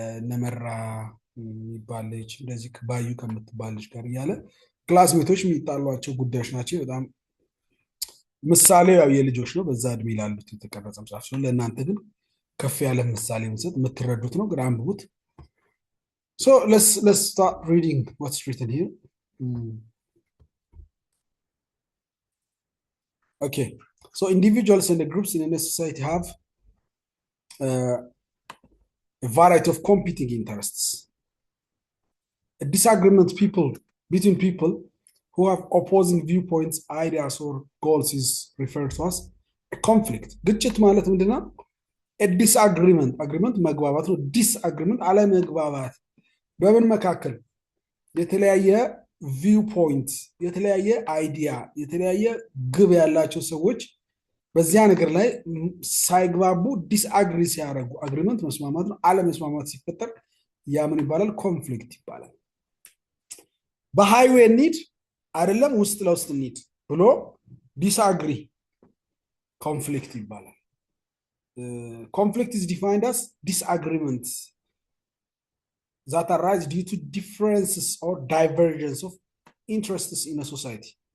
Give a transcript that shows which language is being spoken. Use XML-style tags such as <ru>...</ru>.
<am>ነመራ የሚባል ልጅ እንደዚህ ባዩ ከምትባል ልጅ ጋር እያለ ክላስሜቶች የሚጣሏቸው ጉዳዮች ናቸው። በጣም ምሳሌ ያው የልጆች ነው፣ በዛ እድሜ ላሉት የተቀረጸ መጽሐፍ ሲሆን ለእናንተ ግን ከፍ ያለ ምሳሌ መስጠት የምትረዱት ነው። ግን አንብቡት።</am> <en>So let's start reading what's written here. Okay, so individuals and the groups in a society have a variety of competing interests. A disagreement between people who have opposing viewpoints, ideas, or goals is referred to as a conflict.</en> <am>ግጭት ማለት ምንድነው? A disagreement, agreement መግባባት ነው። disagreement አለመግባባት በምን መካከል? የተለያየ ቪው ፖይንት፣ የተለያየ አይዲያ፣ የተለያየ ግብ ያላቸው ሰዎች በዚያ ነገር ላይ ሳይግባቡ ዲስአግሪ ሲያደርጉ፣ አግሪመንት መስማማት ነው። አለመስማማት ሲፈጠር ያ ምን ይባላል? ኮንፍሊክት ይባላል። በሃይዌይ ኒድ አይደለም ውስጥ ለውስጥ ኒድ ብሎ ዲስአግሪ ኮንፍሊክት ይባላል።</am> <en>Conflict is defined as disagreements that arise due to differences or divergence of interests in a society.</en>